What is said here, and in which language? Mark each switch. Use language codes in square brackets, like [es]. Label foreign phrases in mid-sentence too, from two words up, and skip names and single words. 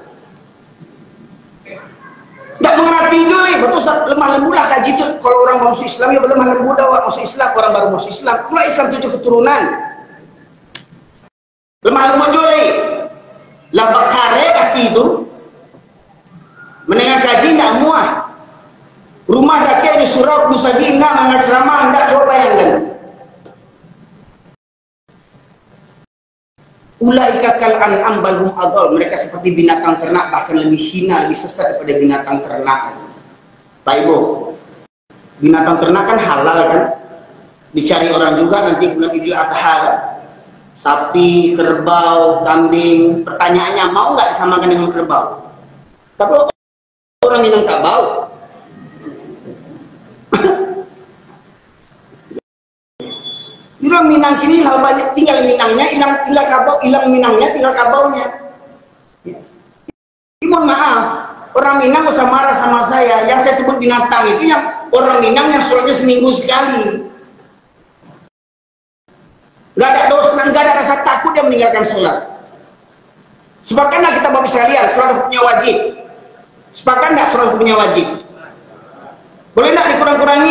[id] Tidak mengerti juga, betul lemah lembulah kaji itu. Kalau orang masuk Islam ya lemah lembut orang masuk Islam, orang baru masuk Islam. Kalau Islam 7 keturunan, lemah lembut juga. [min] Lah bakare hati itu, mendengar kaji tidak muah. Rumah dakik di surau musajina mengat ceramah hendak coba bayangkan. [ar] أولئك كالأنعام بل هم أضل, [id] mereka seperti binatang ternak, bahkan lebih hina, lebih sesat daripada binatang ternak. Pak Ibu, binatang ternak kan halal kan, dicari orang juga nanti bulan Idul Adha kan? Sapi, kerbau, kambing. Pertanyaannya, mau nggak disamakan dengan kerbau? Tapi orang yang nggak bau. [min] Bilang Minang kini lah banyak tinggal Minangnya, tinggal kabau, hilang Minangnya, tinggal kabaunya. [id] Mohon maaf, orang Minang usah marah sama saya. Yang saya sebut binatang itu yang orang Minang yang sholatnya seminggu sekali. Gak ada dosa dan gak ada rasa takut dia meninggalkan sholat. Sepakatlah kita bapak sekalian, sholat hukumnya wajib. Sepakat nggak sholat hukumnya wajib? Boleh nggak dikurang-kurangi?